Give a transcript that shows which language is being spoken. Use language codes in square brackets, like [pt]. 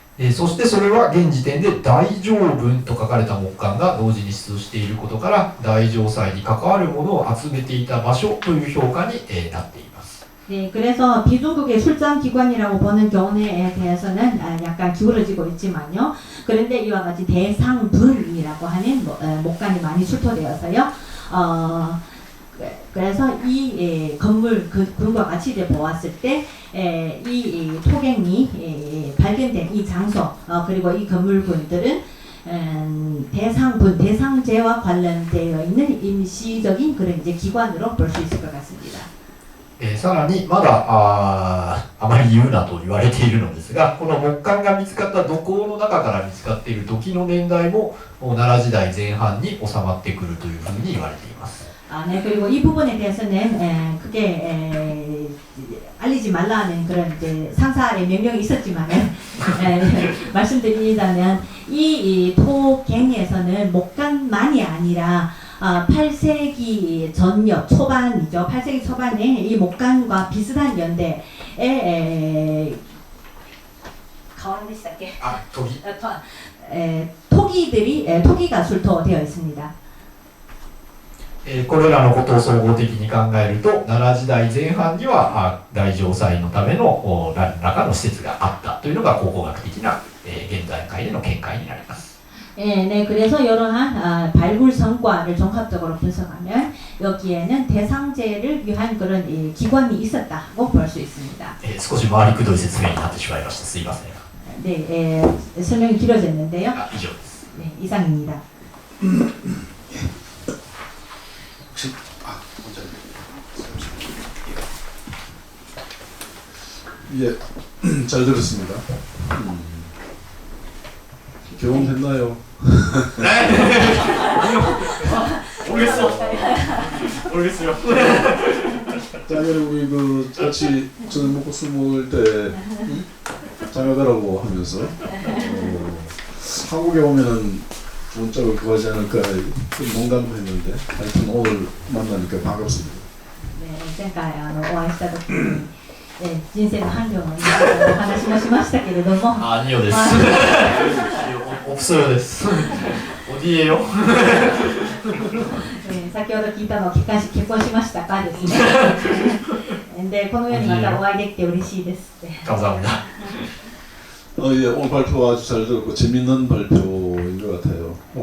[ja] そしてそれは現時点で大乗分と書かれた木簡が同時に出土していることから大乗祭に関わるものを集めていた場所という評価になっています。 [ko] 네, 그래서 비중국의 출장 기관이라고 보는 경우에 대해서는 약간 기울어지고 있지만요. 그런데 이와 같이 대상분이라고 하는 목간이 많이 출토되어서요. 그래서 이 건물 군과 같이 이제 보았을 때 이 토갱이 발견된 이 장소 그리고 이 건물군들은 대상분, 대상제와 관련되어 있는 임시적인 그런 이제 기관으로 볼 수 있을 것 같습니다. [ja] さらにまだあまり言うなと言われているのですがこの木簡が見つかった土坑の中から見つかっている土器の年代も奈良時代前半に収まってくるというふうに言われています。 [ko] 네, 그리고 이 부분에 대해서는 그게 알리지 말라는 그런 이제 상사의 명령이 있었지만은 말씀드리자면 이 토갱에서는 목간만이 아니라 8세기 전역 초반이죠. 8세기 초반에 이 목간과 비슷한 연대에 가원되시다께 토기가 출토되어 있습니다. [ja] これらのことを総合的に考えると奈良時代前半には大乗祭のための何らかの施設があったというのが考古学的な現段階での見解になります。 [ko] 네, 그래서 이러한 발굴 성과를 종합적으로 분석하면 여기에는 대상제를 위한 그런 기관이 있었다고 볼 수 있습니다. [ja] 少し回りくどい説明になってしまいました。すいません。 [ko] 네, 설명이 길어졌는데요. [ja] 以上です。 [ko] 네, 이상입니다. 예, 잘 들었습니다. 경험했나요? 모르겠어요. 작년에 우리 같이 저녁 먹고 술 먹을 때 장하다라고 하면서 한국에 오면은 좋은 짝을 구하지 않을까 농담도 했는데 하여튼 오늘 만나니까 반갑습니다. [ja] 네, 前回お会いした時に人生の伴侶のお話もしましたけれども [ko] 아니요 です. 없어요です. 어디에요? [ja] 네, 先ほど聞いたのを結婚しましたかですね.근데 このようにまたお会いできて嬉しいです. [ko] 감사합니다. 예, 오늘 발표 아주 잘 들었고 재밌는 발표인 것 같아요.